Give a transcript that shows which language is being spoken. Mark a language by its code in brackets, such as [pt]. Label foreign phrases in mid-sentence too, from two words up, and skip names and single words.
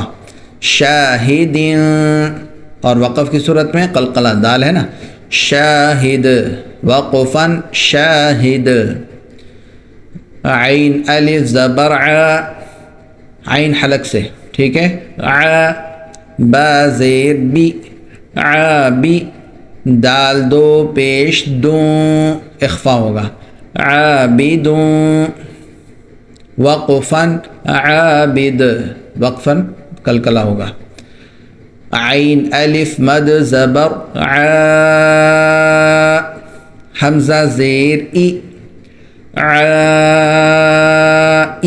[ur] شاہدین. اور وقف کی صورت میں قلقلہ، دال ہے نا. شاہد. وقفاً شاہد. عین الف زبر ع، عین حلق سے، ٹھیک ہے. ع. با زیر بی، عابی. دال دو پیش دوں، اخفا ہوگا. عابدوں. وقفاً عابد. وقفاً قلقلہ ہوگا. عین الف مد زبر ع، حمزہ زیر ای، عائی.